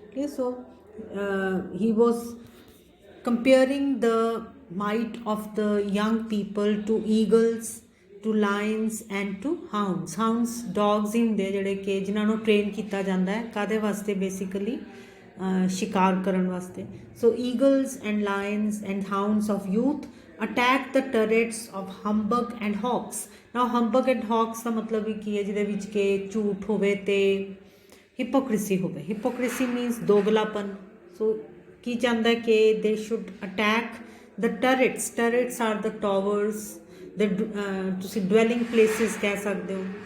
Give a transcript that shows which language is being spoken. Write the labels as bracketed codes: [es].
[en] Okay, so he was comparing the might of the young people to eagles, to lions and to hounds. Hounds dogs [pa] ही ਹੁੰਦੇ ਜਿਹੜੇ ਕਿ ਜਿਨ੍ਹਾਂ ਨੂੰ train ਕੀਤਾ ਜਾਂਦਾ ਹੈ ਕਾਦੇ ਵਾਸਤੇ, ਬੇਸਿਕਲੀ ਸ਼ਿਕਾਰ ਕਰਨ ਵਾਸਤੇ. [en] So eagles and lions and hounds of youth attack the turrets of humbug and hawks. Now humbug and hawks [pa] ਦਾ ਮਤਲਬ ਵੀ ਕੀ ਹੈ, ਜਿਹਦੇ ਵਿੱਚ ਕਿ ਝੂਠ ਹੋਵੇ ਤੇ ਹਿਪੋਕ੍ਰੇਸੀ ਹੋਵੇ. Hypocrisy means ਦੋਗਲਾਪਨ. ਸੋ ਕੀ ਚਾਹੁੰਦਾ ਕਿ [en] they should attack the turrets. Turrets are the towers, the [pa] ਤੁਸੀਂ [en] dwelling places [pa] ਕਹਿ ਸਕਦੇ ਹੋ.